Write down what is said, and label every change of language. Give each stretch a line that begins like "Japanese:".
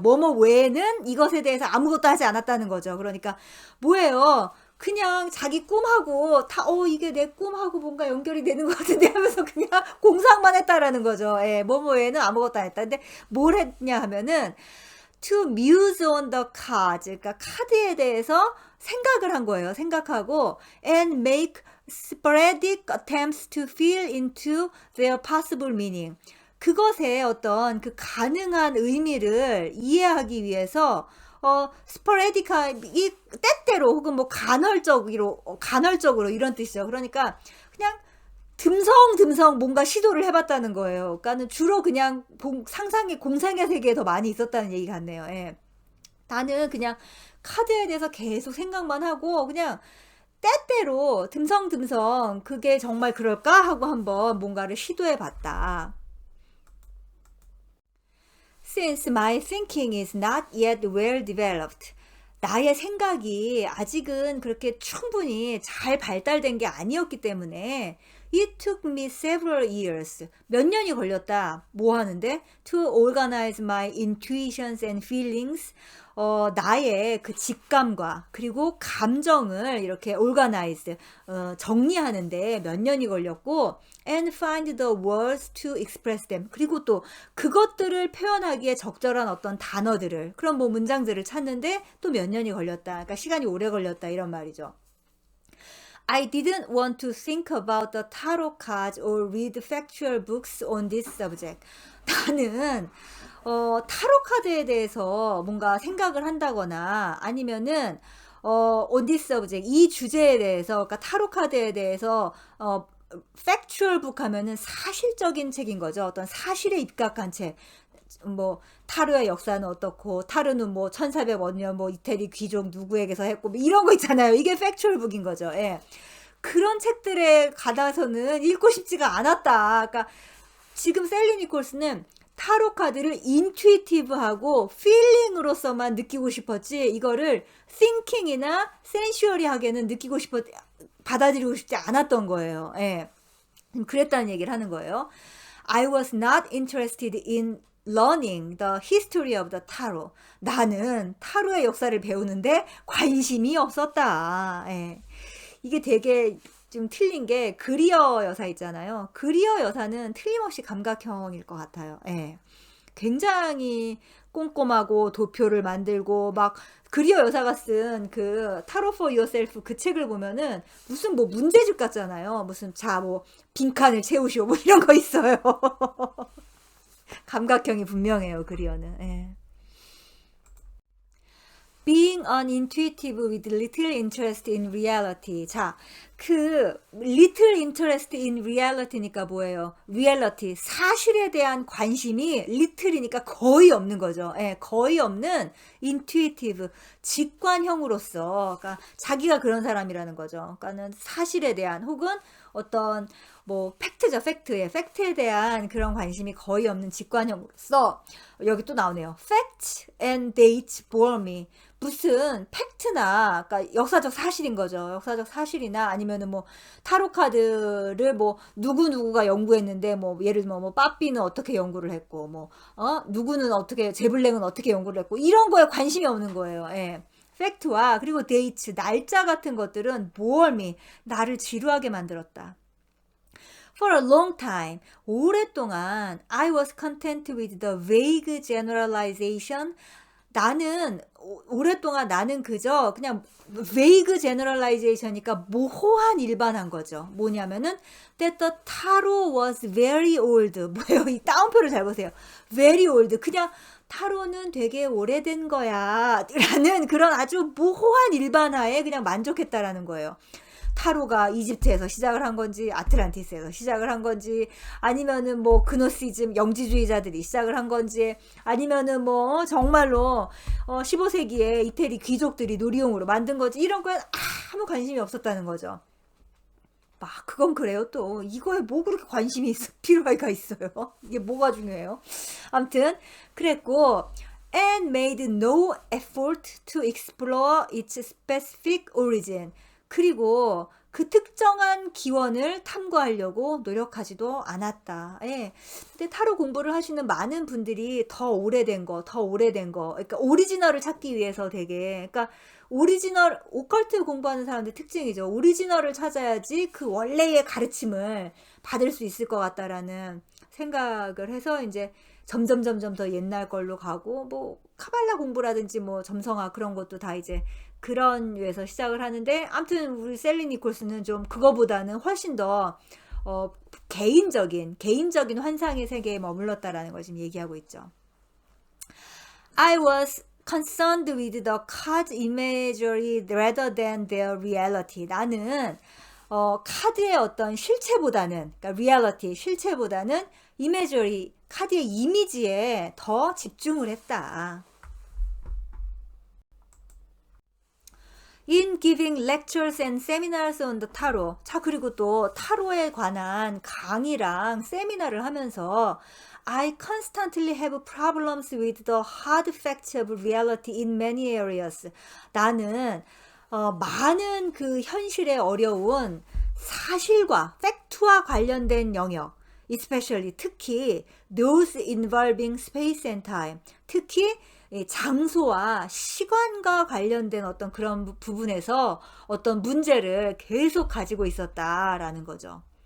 Korean: 뭐뭐 외에는 이것에 대해서 아무것도 하지 않았다는 거죠. 그러니까 뭐예요? 그냥 자기 꿈하고 이게 내 꿈하고 뭔가 연결이 되는 것 같은데 하면서 그냥 공상만 했다라는 거죠. 뭐뭐 외에는 아무것도 안 했다. 근데 뭘 했냐 하면은
English: to muse on the cards.
Korean: 그러니까 카드에 대해서 생각을 한 거예요. 생각하고
English: and make sporadic attempts to fill into their possible meaning.
Korean: 그것의 어떤 그 가능한 의미를 이해하기 위해서 스포레디카이 때때로 혹은 뭐 간헐적으로 이런 뜻이죠. 그러니까 그냥 듬성듬성 뭔가 시도를 해봤다는 거예요. 그러니까는 주로 그냥 공상의 세계에 더 많이 있었다는 얘기 같네요. 나는 그냥 카드에 대해서 계속 생각만 하고 그냥 때때로 듬성듬성 그게 정말 그럴까 하고 한번 뭔가를 시도해봤다.
English: Since my thinking is not yet well developed.
Korean: 나의 생각이 아직은 그렇게 충분히 잘 발달된 게 아니었기 때문에
English: It took me several years.
Korean: 몇 년이 걸렸다. 뭐 하는데?
English: To organize my intuitions and feelings.
Korean: 나의 그 직감과 그리고 감정을 이렇게 organize, 정리하는데 몇 년이 걸렸고
English: and find the words to express them.
Korean: 그리고 또 그것들을 표현하기에 적절한 어떤 단어들을, 그런 뭐 문장들을 찾는데 또 몇 년이 걸렸다. 그러니까 시간이 오래 걸렸다 이런 말이죠.
English: I didn't want to think about the tarot cards or read factual books on this subject.
Korean: 나는 타로 카드에 대해서 뭔가 생각을 한다거나 아니면은
English: on this subject,
Korean: 이 주제에 대해서, 그러니까 타로 카드에 대해서 factual book 하면은 사실적인 책인 거죠. 어떤 사실에 입각한 책. 뭐 타르의 역사는 어떻고 타르는 뭐 1400년 뭐 이태리 귀족 누구에게서 했고 뭐 이런 거 있잖아요. 이게 팩추얼 북인 거죠. 그런 책들에 가다서는 읽고 싶지가 않았다. 그러니까 지금 셀리 니콜스는 타로 카드를 인투이티브하고 필링으로서만 느끼고 싶었지 이거를 thinking이나 sensual하게는 받아들이고 싶지 않았던 거예요. 그랬다는 얘기를 하는 거예요.
English: I was not interested in learning the history of the tarot.
Korean: 나는 타로의 역사를 배우는데 관심이 없었다. 이게 되게 좀 틀린 게 그리어 여사 있잖아요. 그리어 여사는 틀림없이 감각형일 것 같아요. 굉장히 꼼꼼하고 도표를 만들고 막 그리어 여사가 쓴 그 타로 for yourself 그 책을 보면은 무슨 뭐 문제집 같잖아요. 무슨 자 뭐 빈칸을 채우시오 뭐 이런 거 있어요. 감각형이 분명해요. 그리어는. 예.
English: Being unintuitive with little interest in reality.
Korean: 자, 그
English: little interest in reality
Korean: 니까 뭐예요? reality, 사실에 대한 관심이 little이니까 거의 없는 거죠. 예, 거의 없는 intuitive, 직관형으로서, 그러니까 자기가 그런 사람이라는 거죠. 그러니까는 사실에 대한 혹은 어떤 뭐 팩트죠, 팩트에 대한 그런 관심이 거의 없는 직관형으로서 여기 또 나오네요.
English: Facts and dates bore me.
Korean: 무슨 팩트나, 그러니까 역사적 사실인 거죠. 역사적 사실이나 아니면은 뭐 타로 카드를 뭐 누구누구가 연구했는데 뭐 예를 들면 뭐 빠삐는 어떻게 연구를 했고 뭐 누구는 어떻게 제블랭은 어떻게 연구를 했고 이런 거에 관심이 없는 거예요. 예. 팩트와 그리고 데이트, 날짜 같은 것들은
English: bore me,
Korean: 나를 지루하게 만들었다.
English: For a long time,
Korean: 오랫동안
English: I was content with the vague generalization.
Korean: 나는 오랫동안 나는 그저 그냥 vague generalization이니까 모호한 일반한 거죠. 뭐냐면은
English: that the tarot was very old.
Korean: 뭐예요? 이 따옴표를 잘 보세요.
English: very old.
Korean: 그냥 타로는 되게 오래된 거야 라는 그런 아주 모호한 일반화에 그냥 만족했다라는 거예요. 타로가 이집트에서 시작을 한 건지 아틀란티스에서 시작을 한 건지 아니면은 뭐 그노시즘 영지주의자들이 시작을 한 건지 아니면은 뭐 정말로 15세기에 이태리 귀족들이 놀이용으로 만든 건지 이런 거에 아무 관심이 없었다는 거죠. 막 그건 그래요. 또 이거에 뭐 그렇게 관심이 필요가 있어요. 이게 뭐가 중요해요. 아무튼 그랬고
English: and made no effort to explore its specific origin.
Korean: 그리고 그 특정한 기원을 탐구하려고 노력하지도 않았다. 예. 근데 타로 공부를 하시는 많은 분들이 더 오래된 거, 그러니까 오리지널을 찾기 위해서 되게, 그러니까 오리지널, 오컬트 공부하는 사람들 특징이죠. 오리지널을 찾아야지 그 원래의 가르침을 받을 수 있을 것 같다라는 생각을 해서 이제 점점 더 옛날 걸로 가고 뭐 카발라 공부라든지 뭐 점성학 그런 것도 다 이제 그런 류에서 시작을 하는데 아무튼 우리 셀리 니콜스는 좀 그거보다는 훨씬 더 개인적인 환상의 세계에 머물렀다라는 걸 지금 얘기하고 있죠.
English: I was concerned with the card imagery rather than their reality.
Korean: 나는 카드의 어떤 실체보다는, 그러니까 reality, 실체보다는 imagery, 카드의 이미지에 더 집중을 했다.
English: In giving lectures and seminars on the tarot.
Korean: 자, 그리고 또 타로에 관한 강의랑 세미나를 하면서
English: I constantly have problems with the hard facts of reality in many areas.
Korean: 나는 많은 그 현실의 어려운 사실과 팩트와 관련된 영역,
English: especially
Korean: 특히 those involving space and time. 특히 장소와 시간과 관련된 어떤 그런 부분에서 어떤 문제를 계속 가지고 있었다라는 거죠.